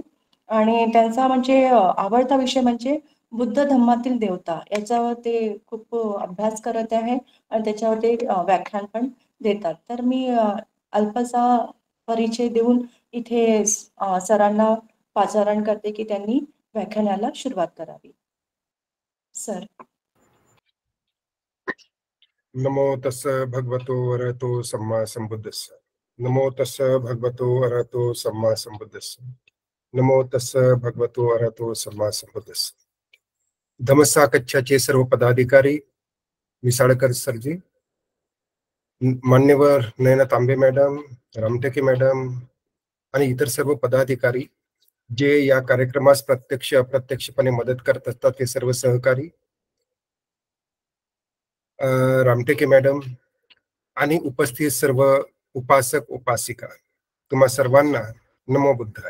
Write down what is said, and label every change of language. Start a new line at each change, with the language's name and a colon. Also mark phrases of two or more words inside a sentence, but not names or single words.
Marathi: आणि त्यांचा म्हणजे आवडता विषय म्हणजे बुद्ध धम्मातील देवता, याच्यावर ते खूप अभ्यास करत आहे आणि त्याच्यावर ते व्याख्यान पण देतात. तर मी अल्पसा परिचय देऊन इथे सरांना पाचारण करते की त्यांनी व्याख्यानाला सुरुवात करावी. सर.
Pali: नमो तस्स भगवतो अरहतो सम्मा संबुद्धस्स. नमो तस्स भगवतो अरहतो सम्मा संबुद्धस्स. नमो तस्स भगवतो अरहतो सम्मा संबुद्धस्स.
Marathi: धम्मसा कच्छाचे सर्व पदाधिकारी, मिसाळकर सरजी, मान्यवर नयना तांबे मॅडम, रामटेके मॅडम आणि इतर सर्व पदाधिकारी जे या कार्यक्रमास प्रत्यक्ष अप्रत्यक्षपणे मदत करत असतात, ते सर्व सहकारी, रामटेके मॅडम आणि उपस्थित सर्व उपासक उपासिका, तुम्हा सर्वांना
Pali: नमो बुद्धाय.